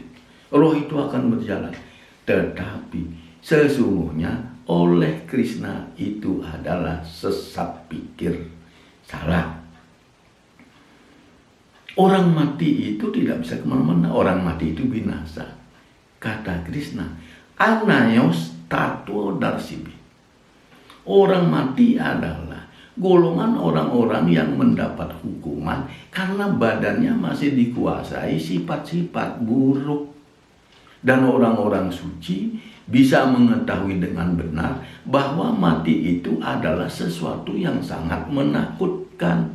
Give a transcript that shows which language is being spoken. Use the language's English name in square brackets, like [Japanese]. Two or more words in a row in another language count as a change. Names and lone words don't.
[Indonesian] Roh itu akan berjalan. Tetapi sesungguhnya oleh Krishna itu adalah sesat pikir. Salah. Orang mati itu tidak bisa kemana-mana. Orang mati itu binasa. Kata Krishna, [Sanskrit] अनयोस् ततो दर्शिभि. [Indonesian] Orang mati adalah golongan orang-orang yang mendapat hukuman karena badannya masih dikuasai sifat-sifat buruk. Dan orang-orang suci bisa mengetahui dengan benar bahwa mati itu adalah sesuatu yang sangat menakutkan.